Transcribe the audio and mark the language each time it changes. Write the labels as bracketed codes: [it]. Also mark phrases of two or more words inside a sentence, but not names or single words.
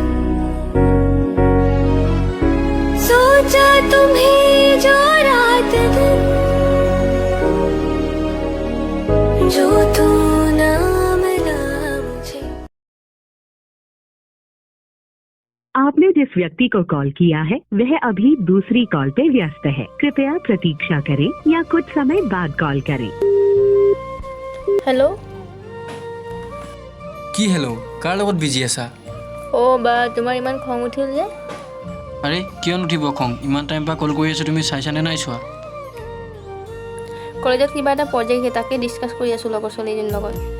[hi] सोचा तुम्हें जो रात दिन जो तू ना मिला मुझे आपने जिस व्यक्ति को कॉल किया है वह अभी दूसरी कॉल पे व्यस्त है कृपया प्रतीक्षा करें या कुछ समय बाद कॉल करें [as] হেল্ল' কি হেল্ল' কাৰ লগত বিজি আছা অ' বা তোমাৰ ইমান খং উঠিল যে আৰে কিয় নুঠিব খং ইমান টাইম পৰা কল কৰি আছোঁ তুমি চাইছানে নাই চোৱা কলেজত কিবা এটা প্ৰজেক্ট তাকে ডিছকাছ কৰি আছোঁ লগৰ ছোৱালীজনীৰ লগত